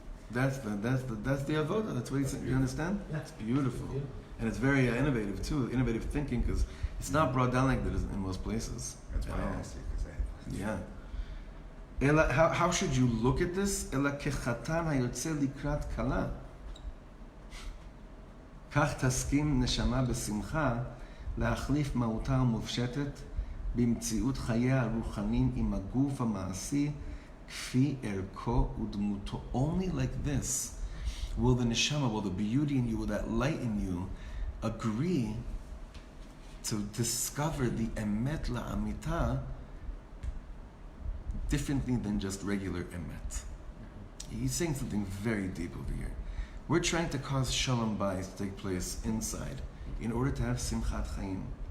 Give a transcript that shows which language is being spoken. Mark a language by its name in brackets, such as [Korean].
[English] That's the avodah. That's what he's saying. You understand? Yeah. It's beautiful, and it's very innovative too. Innovative thinking, because it's not brought down like that in most places. That's why I asked you. Yeah. Ela, how should you look at this? [Hebrew] Ela kechatan hayotze likrat kala. כך תסכים נשמה בשמחה להחליף מהותה המופשטת במציאות חייה הרוחניים עם הגוף המעשי כפי ערכו ודמותו. [English] Only like this will the neshama, will the beauty in you, will that light in you agree to discover the emet la'amita differently than just regular emet. He's saying something very deep over here. We're trying to cause shalom bayis to take place inside in order to have Simchat Chayim.